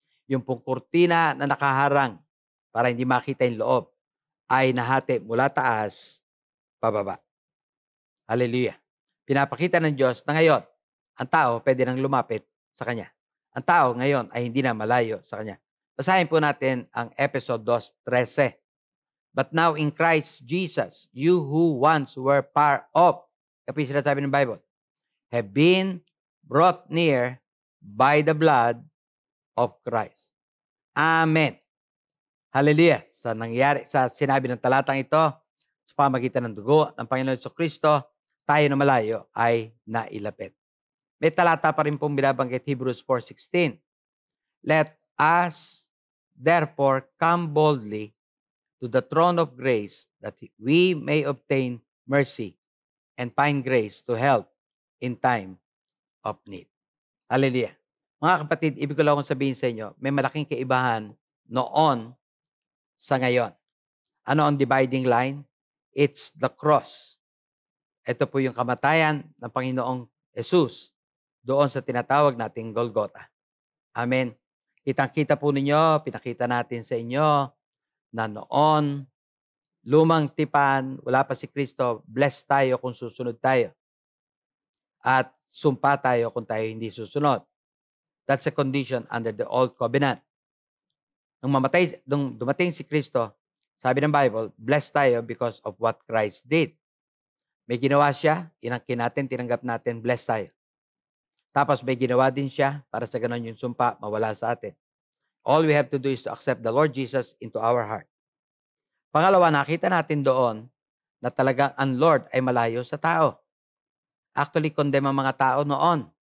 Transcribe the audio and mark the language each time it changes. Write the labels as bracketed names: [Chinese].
[Filipino] Yung pong kurtina na nakaharang para hindi makita yung loob ay nahati mula taas pababa. Hallelujah. Pinapakita ng Diyos na ngayon, ang tao pwede nang lumapit sa Kanya. Ang tao ngayon ay hindi na malayo sa Kanya. Basahin po natin ang episode 2:13. [English] But now in Christ Jesus, you who once were far off, [Filipino] kapag sinasabi ng Bible, [English] have been brought near by the blood of Christ. Amen. Hallelujah. [Filipino] Sa nangyari, sa sinabi ng talatang ito, sa pamagitan ng dugo ng Panginoon Jesucristo, tayo na malayo ay nailapit. May talata pa rin pong binabanggit, Hebrews 4:16. [English] Let us therefore come boldly to the throne of grace that we may obtain mercy and find grace to help in time of need. Hallelujah. [Filipino] Mga kapatid, ibig ko lang akong sabihin sa inyo, may malaking kaibahan noon sa ngayon. Ano ang dividing line? [English] It's the cross. [Filipino] Ito po yung kamatayan ng Panginoong Jesus doon sa tinatawag nating Golgotha. Amen. Kitang-kita po ninyo, pinakita natin sa inyo na noon, lumang tipan, wala pa si Kristo, blessed tayo kung susunod tayo. At sumpa tayo kung tayo hindi susunod. [English] That's a condition under the old covenant. [Filipino] Nung dumating si Kristo, sabi ng Bible, blessed tayo [English] because of what Christ did. [Filipino] May ginawa siya, inangkin natin, tinanggap natin, blessed tayo. Tapos may ginawa din siya para sa ganun yung sumpa, mawala sa atin. [English] All we have to do is to accept the Lord Jesus into our heart. [Filipino] Pangalawa, nakita natin doon na talagang ang Lord ay malayo sa tao. Actually, condemn ang mga tao noon.